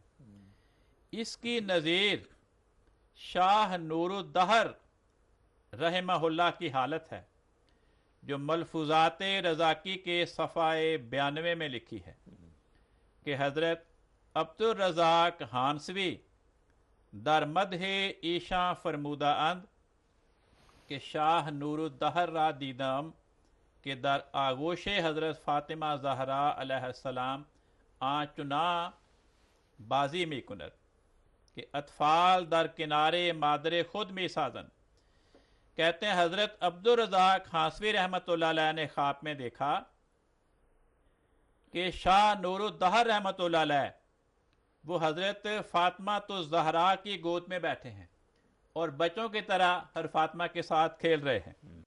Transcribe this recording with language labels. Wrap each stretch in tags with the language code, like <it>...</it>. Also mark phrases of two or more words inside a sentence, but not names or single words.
<ur>اس کی نظیر شاہ نور الدہر رحمہ اللہ کی حالت ہے جو ملفوظات رضاکی کے صفحہ 92 میں لکھی ہے کہ</ur> <fa>حضرت عبد الرزاق ہانسوی در مدح ایشاں فرمودہ اند کہ شاہ نور الدہر را دیدم کہ در آغوش حضرت فاطمہ زہرا علیہ السلام آنچنا بازی می کند کہ اطفال در کنارے مادر خود می سازن.</fa> <ur>کہتے ہیں حضرت عبد الرزاق ہانسوی رحمۃ اللہ علیہ نے خواب میں دیکھا کہ شاہ نور الدہر رحمۃ اللہ علیہ وہ حضرت فاطمہ تو زہرا کی گود میں بیٹھے ہیں اور بچوں کی طرح ہر فاطمہ کے ساتھ کھیل رہے ہیں.</ur>